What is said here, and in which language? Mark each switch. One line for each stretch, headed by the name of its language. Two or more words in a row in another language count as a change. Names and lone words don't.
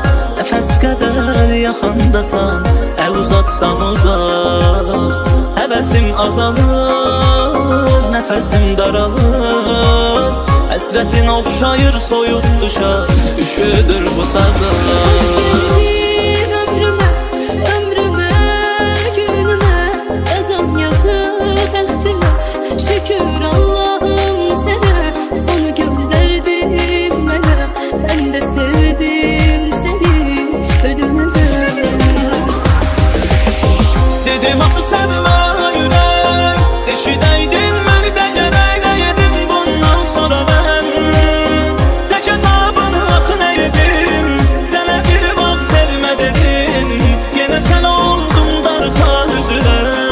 Azerbaijani: Nəfəs qədər yaxındasan, əl uzatsam uzaq. Həvəsim azalır, nəfəsim daralır. Həsrətin oxşayır soyuq qışa, üşüdür bu sazlar.
Turkish: Hoş geldin ömrüme, ömrüme, günüme.
Azerbaijani: Yazan yazı bəxtimə, şükür Allah'ım sənə. Onu göndərdin mənə,
Turkish: ben de sevdim seni ölümüne.
Azerbaijani: Dedim axı sevmə ürək, eşidəydin məni də gərək. Nə yedim bundan sonra mən, tək əzabını axı nə yedim. Sənə bir vaxt sevmə dedim, yenə sən oldum darxan üzülə.